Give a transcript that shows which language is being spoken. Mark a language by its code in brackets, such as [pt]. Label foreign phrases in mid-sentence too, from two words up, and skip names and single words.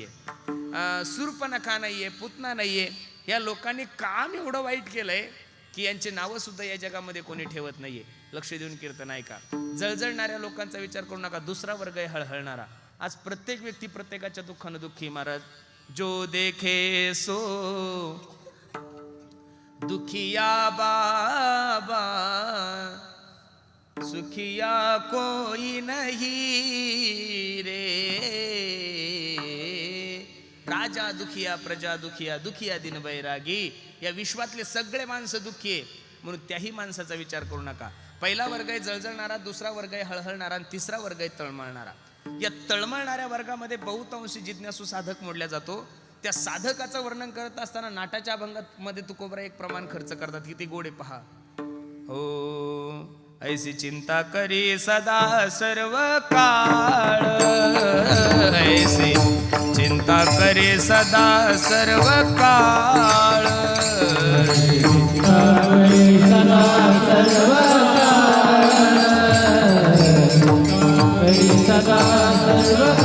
[mr] सूर्पनखा नाहीये, पुतना नाहीये. या लोकांनी काम एवढं वाईट केलंय की यांचे नावं सुद्धा या जगामध्ये कोणी ठेवत नाहीये. लक्ष देऊन कीर्तन ऐका. जळजळणाऱ्या लोकांचा विचार करू नका. दुसरा वर्ग आहे हळहळणारा. आज प्रत्येक व्यक्ती प्रत्येकाच्या दुःखानं दुःखी. [hi] महाराज, जो देखे सो दुखिया बाबा, सुखिया कोई नहीं रे, राजा दुखिया प्रजा दुखिया, दुखिया दिन बैरागी. [mr] या विश्वातले सगळे माणसं दुःखी आहे, म्हणून त्याही माणसाचा विचार करू नका. पहिला वर्ग आहे जळजळणारा, दुसरा वर्ग आहे हळहळणारा आणि तिसरा वर्ग आहे तळमळणारा. या तळमळणाऱ्या वर्गामध्ये बहुतांशी जिज्ञासू साधक मोडला जातो. त्या साधकाचं वर्णन करत असताना नाटाच्या अभंगामध्ये तुकोबरा एक प्रमाण खर्च करतात, किती गोडे पहा. हो ऐसी चिंता करी सदा सर्व काळ, ऐसी चिंता करी सदा सर्व काळ, सदा सर्व सदा सर्व